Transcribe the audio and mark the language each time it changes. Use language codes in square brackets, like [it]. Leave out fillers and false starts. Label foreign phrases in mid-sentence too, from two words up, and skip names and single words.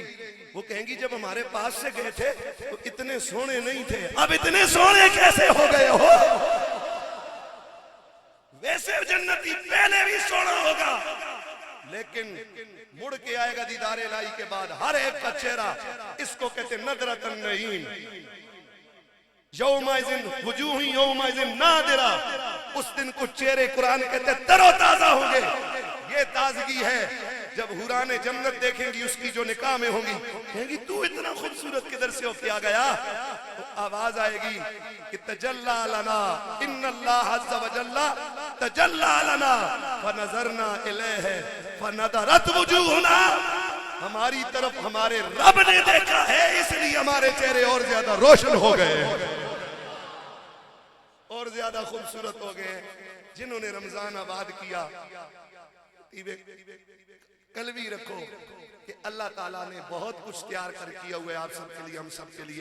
[hi] वो कहेंगी जब हमारे पास से गए थे तो इतने सोने नहीं थे, अब इतने सोने कैसे हो गए हो। वैसे जन्नती पहले भी सोना होगा, लेकिन मुड़ के आएगा दीदार इलाही के बाद हर एक का चेहरा, इसको कहते [ar] نضرة نعيم، يومئذ وجوه يومئذ ناضرة. [hi] उस दिन कुछ चेहरे कुरान कहते तरोताजा होंगे। ये ताजगी है जब हुराने जन्नत देखेंगी, उसकी जो निकाह में होंगी, कहेंगी तू इतना खूबसूरत किधर से हो के आ गया। तो आवाज आएगी कि [ar] تجلى لنا إن الله عز وجل تجلى لنا فنظرنا إليه فنضرت وجوهنا. [hi] हमारी तरफ हमारे रब ने देखा है, इसलिए हमारे चेहरे और ज्यादा रोशन हो गए, और ज्यादा खूबसूरत हो गए। जिन्होंने रमजान आबाद किया, कल भी रखो कि अल्लाह ताला ने बहुत कुछ तैयार कर किया हुआ है आप सबके लिए, हम सब के लिए।